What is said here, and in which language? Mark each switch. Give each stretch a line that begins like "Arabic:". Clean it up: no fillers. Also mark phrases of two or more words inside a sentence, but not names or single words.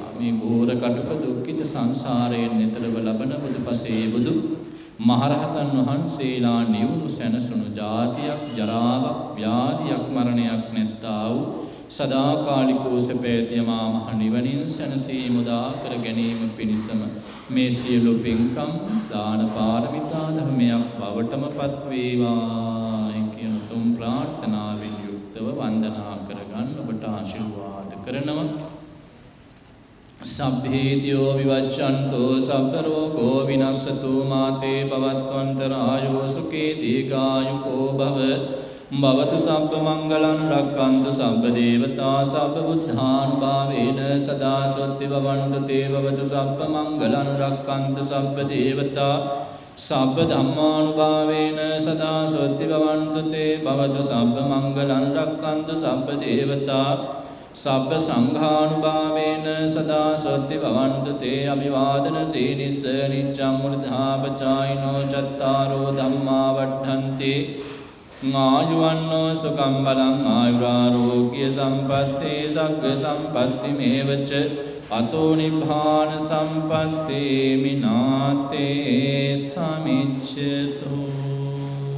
Sinhala: මේ ඝෝර කටුක දුක්ඛිත සංසාරයෙන් නිතරව ලබන බුදුපසේ බුදු මහරහතන් වහන්සේලා නිවුණු සැනසුණු ජාතියක්, ජරාවක්, ව්‍යාධියක්, මරණයක් නැත්තා වූ සදාකාලිකව සැපෑතියමා මහ නිවනින් සැනසීම උදා කර ගැනීම පිණිසම මේ සියලු පින්කම් දාන පාරමිතා ධර්මයක් බවටම පත් වේවා කියන තුම් ප්‍රාර්ථනාවෙන් යුක්තව වන්දනා කරගන්න ඔබට ආශිර්වාද කරනවා.
Pali: සබ්බේතියෝ විවච්ඡන්තෝ සබ්බ රෝගෝ විනස්සතු මාතේ භවත්වන්තරායෝ සුඛේ දීඝායුකෝ භව භවතු සබ්බ මංගලං රක්ඛන්තු සබ්බ දේවතා සබ්බ බුද්ධානුභාවේන සදා සොත්ති භවන්තු තේ භවතු සබ්බ මංගලං රක්ඛන්තු සබ්බ දේවතා සබ්බ ධම්මානුභාවේන සදා සොත්ති භවන්තු තේ භවතු සබ්බ මංගලං රක්ඛන්තු සබ්බ දේවතා සබ්බ සංඝානුභාවේන සදා සොත්ති භවන්තු තේ අභිවාදන සීනිස්ස නිච්ඡං මුර්ධාපචායිනෝ චත්තාරෝ ධම්මා වඩ්ඩන්ති ආයුවන්නෝ සුඛං බලං ආයුරාෝග්‍ය සම්පත්තේ සග්ග සම්පත්ති මේවච අතෝ නිබ්බාන සම්පත්තේ මිනාතේ සමිච්ඡතෝ.